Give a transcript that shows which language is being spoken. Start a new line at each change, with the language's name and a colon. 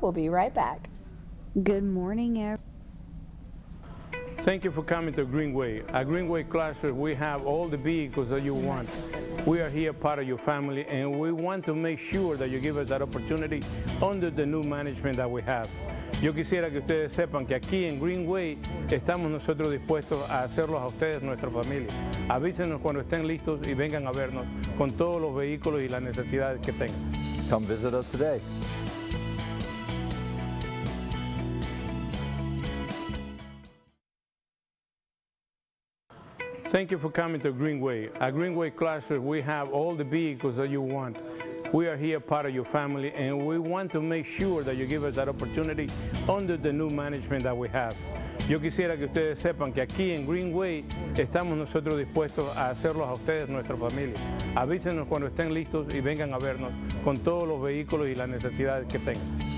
English: We'll be right back. Good morning, everyone. Thank you for coming to Greenway. At Greenway Classes, we have all the vehicles that you want. We are here part of your family, and we want to make sure that you give us that opportunity under the new management that we have.
Spanish: Yo quisiera que ustedes sepan que aquí en Greenway estamos nosotros dispuestos a hacerlos a ustedes nuestra familia. Avísenos cuando estén listos y vengan a vernos con todos los vehículos y las necesidades que tengan.
English: Come visit us today. Thank you for coming to Greenway. At Greenway Classes, we have all the vehicles that you want. We are here part of your family, and we want to make sure that you give us that opportunity under the new management that we have.
Spanish: Yo quisiera que ustedes sepan que aquí en Greenway estamos nosotros dispuestos a hacerlos a ustedes nuestra familia. Avísenos cuando estén listos y vengan a vernos con todos los vehículos y las necesidades que tengan.